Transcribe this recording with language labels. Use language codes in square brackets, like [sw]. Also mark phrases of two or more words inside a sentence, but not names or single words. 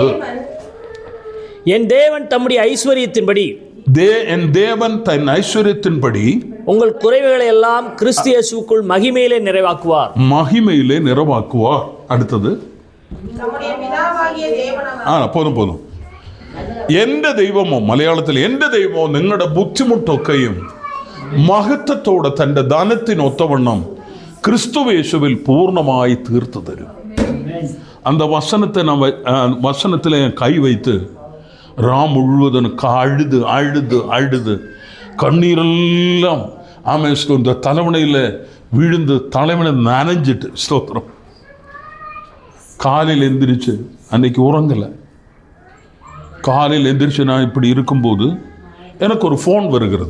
[ta] என் தேவன் தம்முடைய ஐஸ்வரியத்தின்படி, என் தேவன் தன் ஐஸ்வரியத்தின்படி உங்கள் குறைவுகளை எல்லாம் கிறிஸ்து இயேசுவுக்குள் மகிமையிலே நிறைவாக்குவார். அடுத்தது போதும். [ml] എന്റെ ദൈവമോ, മലയാളത്തിൽ എന്റെ ദൈവമോ നിങ്ങളുടെ ബുദ്ധിമുട്ടൊക്കെയും മഹത്വത്തോടെ തൻ്റെ ധനത്തിനൊത്തവണ്ണം ക്രിസ്തുവേശുവിൽ പൂർണ്ണമായി തീർത്തു തരും. [ta] அந்த வசனத்தில் கை வைத்து முழுவதும் அழுது கண்ணீரெல்லாம் இந்த தலைவனையில் விழுந்து தலைவனை நனைஞ்சிட்டு ஸ்தோத்திரம். காலையில் எந்திரிச்சு, அன்னைக்கு உறங்கலை, காலையில் எந்திரிச்சு நான் இப்படி இருக்கும்போது எனக்கு ஒரு ஃபோன் வருகிறது.